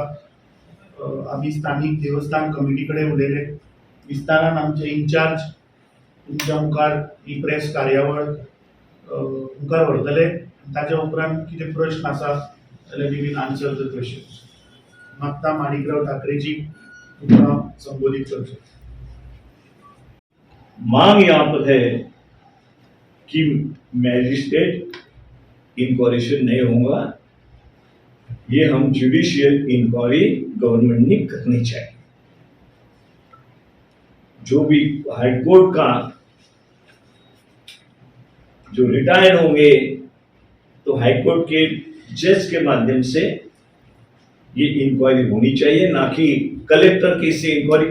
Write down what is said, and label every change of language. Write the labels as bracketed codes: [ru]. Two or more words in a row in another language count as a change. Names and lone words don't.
[kok] आमी स्थानीक देवस्थान कमिटी कडेन उलयले, विस्तारान आमचे इन्चार्ज तुमच्या मुखार ही प्रेस कार्यावळ मुखार व्हरतले. ताच्या उपरांत कितें प्रश्न आसा जाल्यार [en] we will answer the questions. [kok] मागता माणिकराव ठाकरेजी तुमकां संबोधीत करचें. [hi] मांग यहाँ पर है कि [en] magistrate inquiry [hi] नहीं होगा, ये हम [en] judicial inquiry government [hi] ने करनी चाहिए. जो भी हाईकोर्ट का जो रिटायर्ड होंगे तो हाईकोर्ट के जज के माध्यम से ये इंक्वायरी होनी चाहिए, ना कि कलेक्टर की से इंक्वायरी.